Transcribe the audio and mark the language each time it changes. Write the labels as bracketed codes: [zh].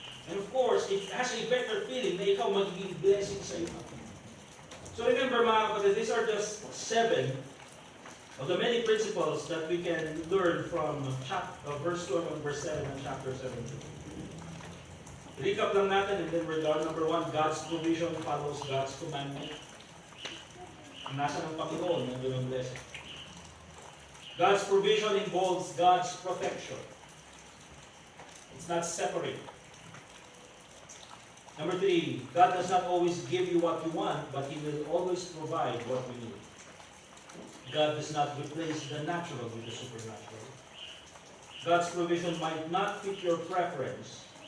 [en] And of course, it has a better feeling [tl] na ikaw magiging blessing sa iyo. [en] So remember [tl] mga kapatid, [en] these are just 7 of the many principles that we can learn from verse 2 and verse 7 of chapter 17. Recap [tl] lang natin [en] and then we're done. Number 1, God's provision follows God's commandment. [tl] Ang nasa ng Panginoon, nandun ang blessing. [en] God's provision involves God's protection. It's not separate. Number 3, God does not always give you what you want, but He will always provide what you need. God does not replace the natural with the supernatural. God's provision might not fit your preference.